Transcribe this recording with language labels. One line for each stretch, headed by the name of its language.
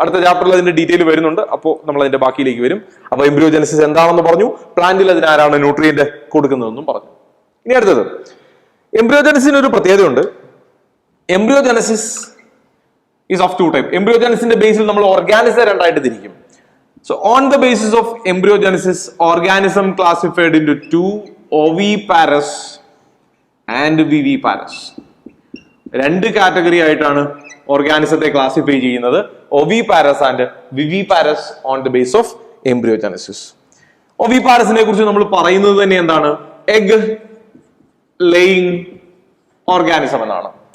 Malayalam: അടുത്ത ചാപ്റ്ററിൽ അതിന്റെ ഡീറ്റെയിൽ വരുന്നുണ്ട്. അപ്പോൾ നമ്മൾ അതിന്റെ ബാക്കിയിലേക്ക് വരും. അപ്പൊ എംബ്രിയോജനസിസ് എന്താണെന്ന് പറഞ്ഞു, പ്ലാന്റിൽ അതിനാരാണ് ന്യൂട്രിയന്റ് കൊടുക്കുന്നതെന്നും പറഞ്ഞു. ഇനി അടുത്തത്, എംബ്രിയോജനസിന് ഒരു പ്രത്യേകതയുണ്ട്. Embryogenesis is of two type. എംബ്രിയോജനസിന്റെ ബേസിൽ നമ്മൾ ഓർഗാനിസം രണ്ടായിട്ട് തിരിക്കും.
English: So on the basis of embryogenesis, organism classified into two, oviparous and viviparous.
Malayalam: രണ്ട് കാറ്റഗറി ആയിട്ടാണ് ഓർഗാനിസത്തെ ക്ലാസിഫൈ ചെയ്യുന്നത്, ഒവിപാരസ് and viviparous on the base of embryogenesis. ഒവിപാരസിനെ കുറിച്ച് നമ്മൾ പറയുന്നത് തന്നെ എന്താണ്? എഗ് ലേയിങ് ഓർഗാനിസം എന്നാണ്.